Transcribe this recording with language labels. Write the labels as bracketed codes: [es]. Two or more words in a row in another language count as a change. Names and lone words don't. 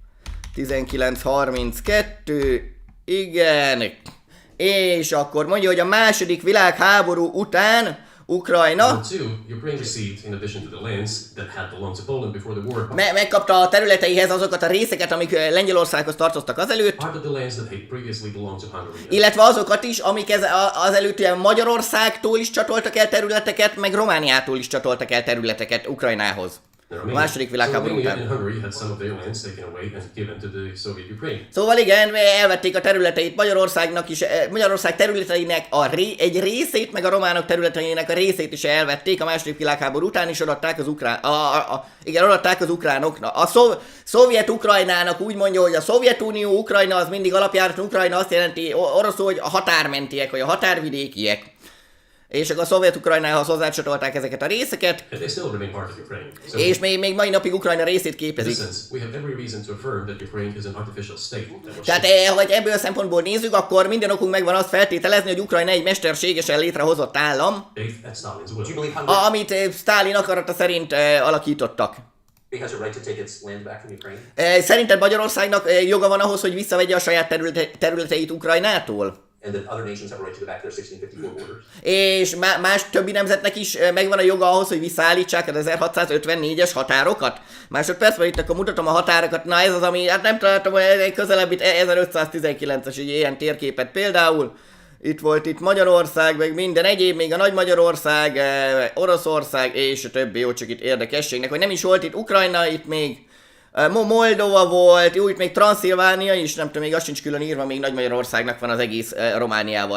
[hu] 1932, igen, és akkor mondja, hogy a második világháború után Ukrajna megkapta a területeihez azokat a részeket, amik Lengyelországhoz tartoztak azelőtt, illetve azokat is, amik azelőtt ugye Magyarországtól is csatoltak el területeket, meg Romániától is csatoltak el területeket Ukrajnához. A második világháború Romania után. [en] and Hungary had some of their lands taken away and given to the Soviet Ukraine. [hu] Szóval igen, elvették a területeit Magyarországnak is, Magyarország területeinek egy részét, meg a románok területeinek a részét is elvették a második világháború után, és odaadták az odaadták az ukránoknak. A szovjet Ukrajnának úgy mondja, hogy a Szovjetunió Ukrajna az mindig alapjáraton Ukrajna azt jelenti oroszul, hogy a határmentiek, vagy a határvidékiek. És akkor a szovjet Ukrajnához hozzácsatolták ezeket a részeket, [en] And they still remain part of Ukraine. So [hu] és még mai napig Ukrajna részét [en] in [hu] képezik. [en] this sense, we have every reason to affirm that Ukraine is an artificial state. [hu] Tehát, ha ebből a szempontból nézzük, akkor minden okunk megvan azt feltételezni, hogy Ukrajna egy mesterségesen létrehozott állam, [en] Faith at Stalin's Do you will. believe Hungary [hu] amit Sztálin akarata szerint alakítottak. [en] has a right to take its land back from Ukraine? [hu] Szerinted Magyarországnak joga van ahhoz, hogy visszavegye a saját területeit Ukrajnától? [en] And that other nations have a right to go back to their 1654 borders? [hu] És más többi nemzetnek is megvan a joga ahhoz, hogy visszaállítsák az 1654-es határokat? Másodpercben itt akkor mutatom a határokat. Na ez az, ami, hát nem találtam egy közelebb itt 1519-es egy ilyen térképet például. Itt volt itt Magyarország, meg minden egyéb, még a Nagy Magyarország, Oroszország és a többi, jó, csak itt érdekességnek, hogy nem is volt itt Ukrajna, itt még Moldova volt, jó, itt még Transzilvánia is, nem tudom, még az sincs külön írva, még Nagy Magyarországnak van az egész Romániával.